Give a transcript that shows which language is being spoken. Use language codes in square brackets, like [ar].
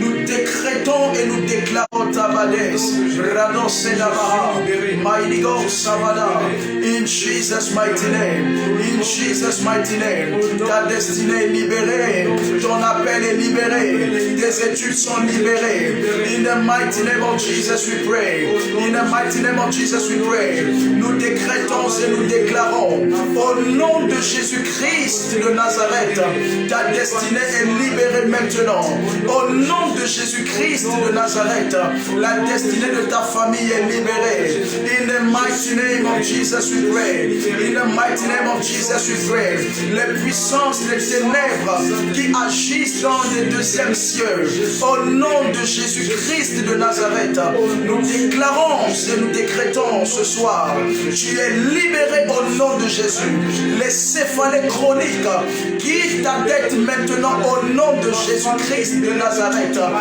[fr] Nous décrétons et nous déclarons Tabades, Radon Sedabara, Mighty God Savada, [en] in Jesus' mighty name, [fr] in Jesus' mighty name. Ta destinée est libérée, ton appel est libéré, tes études sont libérées. [en] In the mighty name of Jesus we pray. In the mighty name of Jesus we pray. [fr] Nous décrétons et nous déclarons au nom de Jésus-Christ de Nazareth, ta destinée est libérée maintenant. Au nom de Jésus-Christ de Nazareth, la destinée de ta famille est libérée. [en] In the mighty name of Jesus we pray. In the mighty name of Jesus we pray. [fr] Les puissances des ténèbres qui agissent dans les deuxièmes cieux, au nom de Jésus-Christ de Nazareth, nous déclarons et nous décrétons ce soir, tu es libéré au nom de Jésus. Les céphalées chroniques quitte ta tête maintenant au nom de Jésus-Christ de Nazareth.